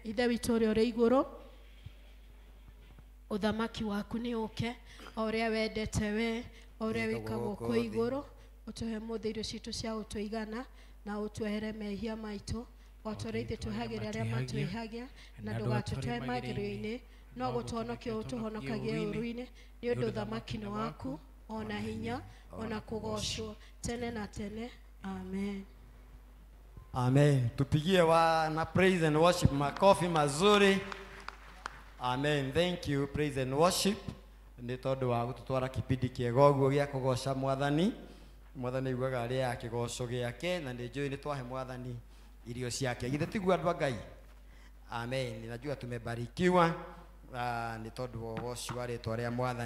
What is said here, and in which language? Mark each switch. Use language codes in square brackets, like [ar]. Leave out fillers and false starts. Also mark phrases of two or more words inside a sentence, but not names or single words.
[ki] Ithe witũ ũrĩa ũrĩ igũrũ ũthamaki waku nĩ ũke o ũrĩa wendete we o ũrĩa wĩkagwo kũ igũrũ ũtũhe mũthĩ irio citũ cia gũtũigana na ũtwehere mehia maitũ o tũrĩa ithuĩ twĩhagĩra arĩa matwĩhagia na ndũgatũtware magerio-inĩ no gũtũhonokia ũtũhonokagie ũũru-inĩ nĩ ũndũ ũthamaki nĩ waku ona hinya ona kũgocwo tene na tene amen. [sw] Amen. Tupigie wana [en] praise and worship [sw] makofi mazuri. Amen. [en] Thank you praise and worship. [ki] Nĩ tondũ wa gũtũtwara kipindi kĩega ũguo gĩa kũgoca Mwathani. Mwathani aiguaga arĩa kĩgoco gĩake na nĩ njũĩ nĩ twahe Mwathani irio ciake. Githĩ tiguo andũ a Ngai? Amen. [sw] Ninajua tumebarikiwa [ki] nĩ tondũ wa ũgoci wa rĩĩtwa rĩa Mwathani.